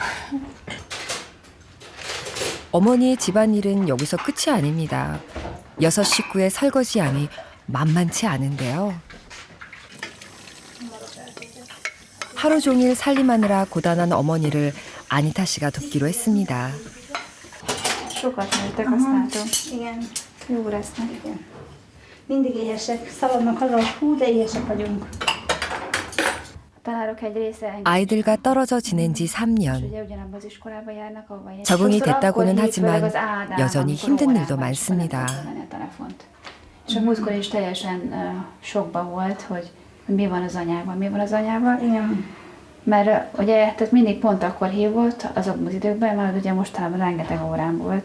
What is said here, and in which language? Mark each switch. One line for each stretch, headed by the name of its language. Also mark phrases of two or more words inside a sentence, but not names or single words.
Korean: 어머니의 집안일은 여기서 끝이 아닙니다. 6 식구의 설거지 양이 만만치 않은데요. 하루 종일 살림하느라 고단한 어머니를 아니타 씨가 돕기로 했습니다.
Hungarian: Sokat nőttek, használtam. Igen. Jó lesznek. Igen. Mindig éhesek, szaladnak haza, hú, de éhesek vagyunk. tanárok egy része
Korean: 아이들과 떨어져 지낸 지 3년.
Hungarian: ugye ugyanabban az iskolába járnak, ahova én.
Korean: 적응이
Hungarian: Sokszor
Korean: 됐다고는
Hungarian: akkor
Korean: 하지만
Hungarian: hív, főleg az Ádám,
Korean: 여전히
Hungarian: amikor
Korean: 힘든
Hungarian: órában
Korean: 일도
Hungarian: is
Korean: 많습니다.
Hungarian: nem tudta venni a telefont. És a múltkor is teljesen sokba volt, hogy mi van az anyával, mi van az anyával. Igen. Mert ugye, tehát mindig pont akkor hívott, azokban az időkben, mert ugye mostanában rengeteg órán volt.